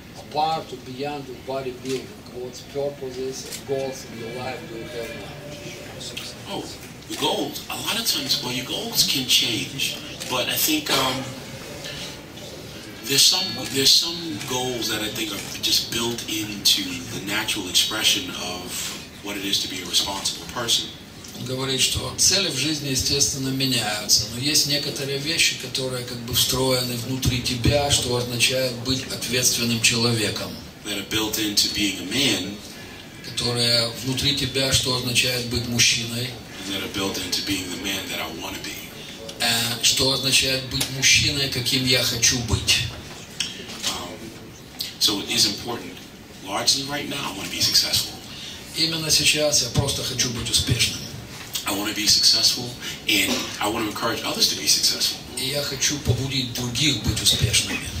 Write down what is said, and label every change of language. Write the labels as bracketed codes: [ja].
[en] Apart or beyond the bodybuilding, what purposes and goals in your life do you have now? Oh, the goals. A lot of times, well, your goals can change, but I think there's some goals that I think are just built into the natural expression of what it is to be a responsible person. [ru] Он говорит, что цели в жизни, естественно, меняются, но есть некоторые вещи, которые как бы встроены внутри тебя, что означает быть ответственным человеком. [en] That are built into being a man. [ru] Которые внутри тебя, что означает быть мужчиной. [en] That are built into being the man that I want to be. [ru] Что означает быть мужчиной, каким я хочу быть. [en] So it is important. Largely right now, I want to be successful. [ru] Именно сейчас я просто хочу быть успешным. [en] I want to be successful, and I want to encourage others to be successful. [ru] И я хочу побудить других быть успешными.